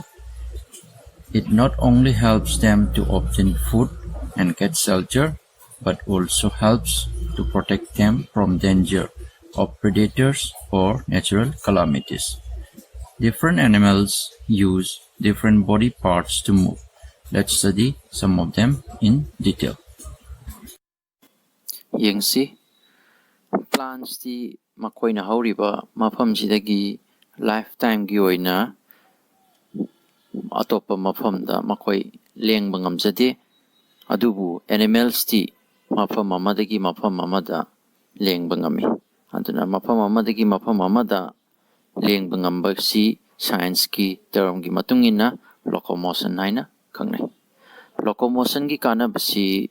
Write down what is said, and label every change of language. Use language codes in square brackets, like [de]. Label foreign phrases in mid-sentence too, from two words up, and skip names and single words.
[en] It not only helps them to obtain food and get shelter, but also helps to protect them from danger of predators or natural calamities. Different animals use different body parts to move. Let's study some of them in detail. [mni] Yengsi plants di makoina hauriba mafamsidagi lifetime gi oina atopa mafamda makoi lengba ngamjade adubu animals di mafam amadagi mafam amada lengba ngami aduna mafam amadagi mafam amada lengba ngamba si science ki term gi matungina locomotion haina khangnai locomotion gi kanabasi